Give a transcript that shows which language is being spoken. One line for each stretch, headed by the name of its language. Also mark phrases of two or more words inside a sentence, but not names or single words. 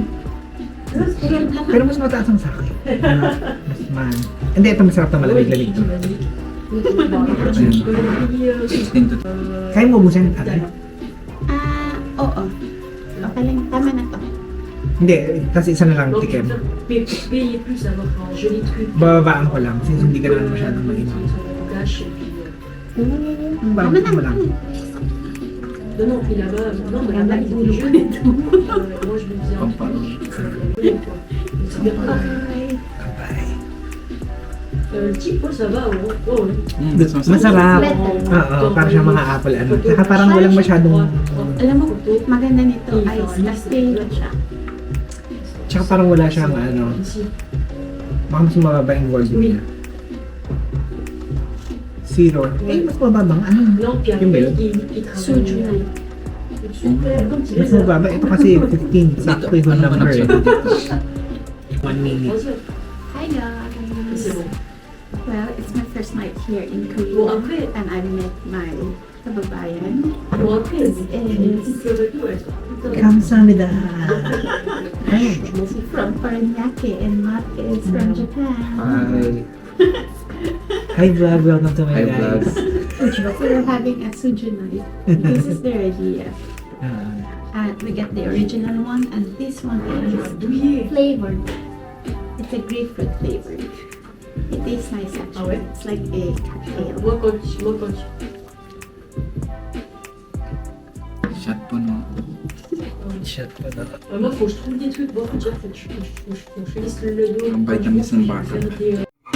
Filipino: Pero mas mataas ang sa akin. Hindi, ito masarap na malamig-lamig to. Ayan. 16 to Kaya mo ubusin? Ano? Oo. Okay lang. Tama na to. Hindi, kasi isa na lang tikim.
French: Payer plus, avoir un joli truc.
Filipino: Bababaan ko lang since hindi ka naman masyadong mainom.
French: Cash et puis.
Filipino: Tama na. Bababaan mo lang.
French: Non, puis là-bas, non, mais
Filipino: Maganda
French: là-bas, ils ont
Filipino: ulo
French: des
Filipino: ko
French: jeux.
Filipino: nito.
French: Moi, je me disais,
Filipino: Pampalo.
French: c'est bien. Le type, oh, ça va, oh,
Filipino: Masarap. Oo, para siyang mga apple ano. Saka parang walang masyadong... Alam mo, maganda nito ay stay siya. Tsaka parang wala siyang ano. Baka mas mababa yung volume niya. Zero. Eh, mas mababang ano.
French: Non, puis
Filipino: Yung
French: après,
Filipino: milk.
French: il travaille.
Filipino: Suju na.
French: Super, quand il
Filipino: Mas
French: est là.
Filipino: mababa. Ito kasi 15. Sakto yung Ano number. naman nagsabi dito?
English: 1 minute. Hi guys.
French: C'est bon.
English: Well, it's my first night here in Korea.
French: Bon, après,
English: And I met my kababayan.
French: bon, après,
English: This
French: une
English: is
French: petite fleur et tout, elle sort.
Korean: Kamsahamnida.
French: Je m'en fous.
English: from Paranaque and Matt is from Japan. Hi. Hi vlog, welcome to my Hi, guys. So we're having a suju night. This is their idea. And we get the original one and this one is flavored. It's a grapefruit flavor. It tastes nice actually. It's like a cocktail.
French: Moi, quand
Filipino: Shot po no.
French: moi, faut que je trouve des trucs. Bon, faut déjà, faut que je finisse le dos.
Filipino: Ang vitamins ng bata.
French: Faire des,